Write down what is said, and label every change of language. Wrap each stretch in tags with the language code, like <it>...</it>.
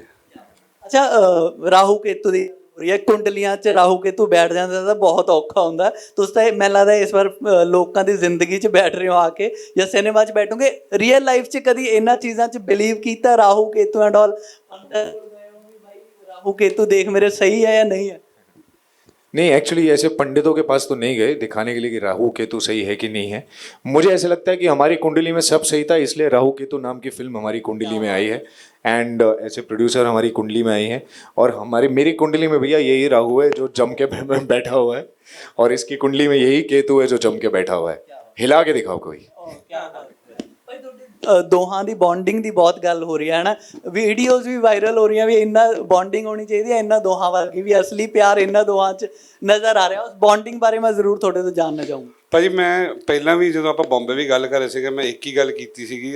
<pa>ਅੱਛਾ, ਰਾਹੂ ਕੇਤੂ ਦੀ ਇਹ ਕੁੰਡਲੀਆਂ 'ਚ ਰਾਹੂ ਕੇਤੂ ਬੈਠ ਜਾਂਦਾ ਤਾਂ ਬਹੁਤ ਔਖਾ ਹੁੰਦਾ। ਤੁਸੀਂ ਤਾਂ ਮੈਨੂੰ ਲੱਗਦਾ ਇਸ ਵਾਰ ਲੋਕਾਂ ਦੀ ਜ਼ਿੰਦਗੀ 'ਚ ਬੈਠ ਰਹੇ ਹੋ ਆ ਕੇ, ਜਾਂ ਸਿਨੇਮਾ 'ਚ ਬੈਠੋਗੇ। ਰੀਅਲ ਲਾਈਫ 'ਚ ਕਦੀ ਇਹਨਾਂ ਚੀਜ਼ਾਂ 'ਚ ਬਿਲੀਵ ਕੀਤਾ, ਰਾਹੂ ਕੇਤੂ ਐਂਡ ਆਲ?</pa> <hi>राहु केतु देख मेरे सही है या नहीं है? नहीं, एक्चुअली ऐसे पंडितों के पास तो नहीं गए दिखाने के लिए कि राहु केतु सही है कि नहीं है। मुझे ऐसे लगता है कि हमारी कुंडली में सब सही था, इसलिए राहु केतु नाम की फिल्म हमारी कुंडली में आई है। एंड ऐसे प्रोड्यूसर हमारी कुंडली में आई है, और मेरी कुंडली में भैया यही राहु है जो जम के बैठा हुआ है, और इसकी कुंडली में यही केतु है जो जम के बैठा हुआ है। हिला के दिखाओ कोई।</hi> <pa>ਦੋਹਾਂ ਦੀ ਬੌਂਡਿੰਗ ਦੀ ਬਹੁਤ ਗੱਲ ਹੋ ਰਹੀ ਹੈ ਨਾ, ਵੀਡੀਓਜ਼ ਵੀ ਵਾਇਰਲ ਹੋ ਰਹੀਆਂ ਵੀ ਇੰਨਾ ਬੌਂਡਿੰਗ ਹੋਣੀ ਚਾਹੀਦੀ ਹੈ, ਇਹਨਾਂ ਦੋਹਾਂ ਵਰਗੀ ਵੀ ਅਸਲੀ ਪਿਆਰ ਇਹਨਾਂ ਦੋਹਾਂ 'ਚ ਨਜ਼ਰ ਆ ਰਿਹਾ। ਉਸ ਬੌਂਡਿੰਗ ਬਾਰੇ ਮੈਂ ਜ਼ਰੂਰ ਤੁਹਾਡੇ ਤੋਂ ਜਾਣਨਾ ਚਾਹੂੰਗਾ। ਭਾਜੀ ਮੈਂ ਪਹਿਲਾਂ ਵੀ ਜਦੋਂ ਆਪਾਂ ਬੰਬੇ ਵੀ ਗੱਲ ਕਰ ਰਹੇ ਸੀਗੇ, ਮੈਂ ਇੱਕ ਹੀ ਗੱਲ ਕੀਤੀ ਸੀਗੀ।</pa>